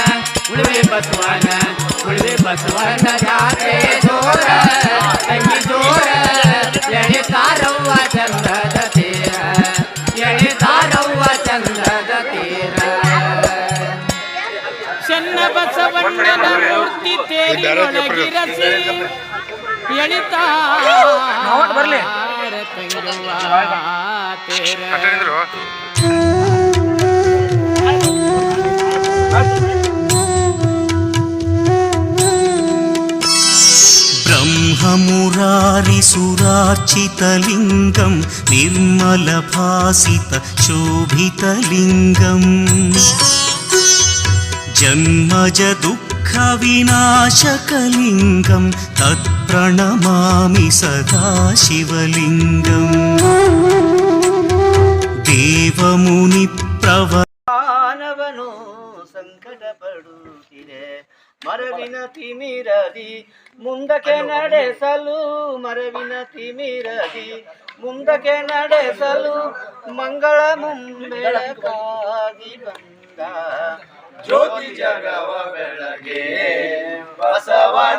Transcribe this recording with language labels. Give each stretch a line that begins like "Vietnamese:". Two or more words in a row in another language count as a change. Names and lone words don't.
Kannada: ಉಳುವೆ ಬಸವಣ್ಣ ಉಳುವೆ ಬಸವಣ್ಣ ಜಾತ್ರೆ ಜೋರ ತಂಗಿ ಜೋರ ಎಳಿತಾರವ್ವ ಚಂದದ ತೇರ ಎಳಿತಾರವ್ವ ಚಂದದ ತೇರ ಚೆನ್ನ ಬಸವಣ್ಣನ ಮೂರ್ತಿ ತೇರಿನೊಳಗಿರಸಿ ಎಳಿತಾರ ತಂಗ್ಯವ್ವ ತೇರ
Sanskrit: ब्रह्ममुरारिसुरार्चितलिङ्गं निर्मलभासितशोभितलिङ्गम् जन्मजदुःखविनाशकलिङ्गं तत्प्रणमामि सदा शिवलिङ्गम् देवमुनिप्रव
Kannada: ಮಾನವನು ಸಂಕಟ ಪಡುತ್ತಿದೆ ಮರವಿನ ತಿಮಿರದಿ ಮುಂದಕ್ಕೆ ನಡೆಸಲು ಮರವಿನ ತಿಮಿರದಿ ಮುಂದಕ್ಕೆ ನಡೆಸಲು ಮಂಗಳ ಮುಂಬೆಳಕಾಗಿ ಬಂದ ಜ್ಯೋತಿ ಜಗವ ಬೆಳಗ್ಗೆ ಬಸವನ